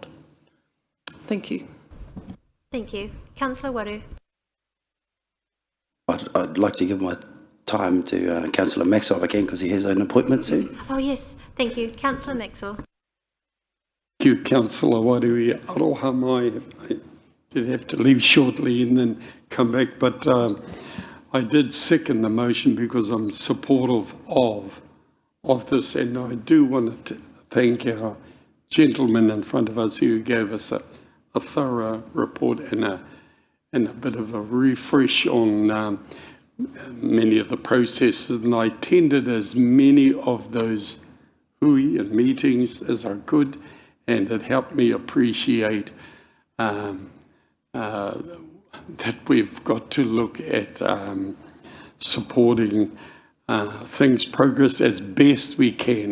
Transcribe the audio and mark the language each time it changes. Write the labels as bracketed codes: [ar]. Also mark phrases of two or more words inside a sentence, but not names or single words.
[en] Thank you. Thank you. Councillor Waru. I'd like to give my time to Councillor Maxwell again, because he has an appointment soon. Oh yes, thank you. Councillor Maxwell. Thank you, Councillor Waru. [mi] Aroha mai. [en] I did have to leave shortly and then come back, but I did second the motion because I'm supportive of of this, and I do want to thank our gentleman in front of us who gave us a thorough report and a bit of a refresh on many of the processes, and I attended as many of those hui and meetings as I could, and it helped me appreciate that we've got to look at supporting things progress as best we can.